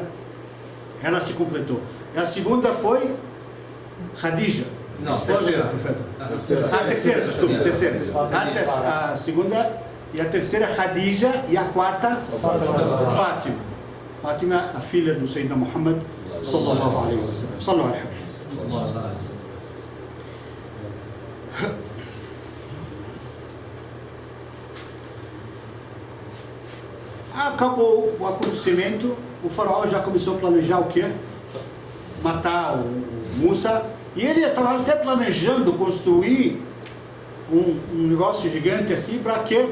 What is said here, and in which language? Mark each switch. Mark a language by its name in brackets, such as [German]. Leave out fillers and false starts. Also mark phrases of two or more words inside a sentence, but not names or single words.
[Portuguese] Ela se completou. A segunda foi Khadija, esposa do profeta. A terceira, desculpa, a terceira. A segunda e a terceira Khadija e a quarta Fátima. Fátima, a filha do Sayyidina Muhammad [Arabic] صلى الله عليه وسلم. صلى الله عليه وسلم. [Portuguese] Acabou o acontecimento, o faraó já começou a planejar o quê? Matar o Musa. E ele estava até planejando construir um negócio gigante assim, para quê?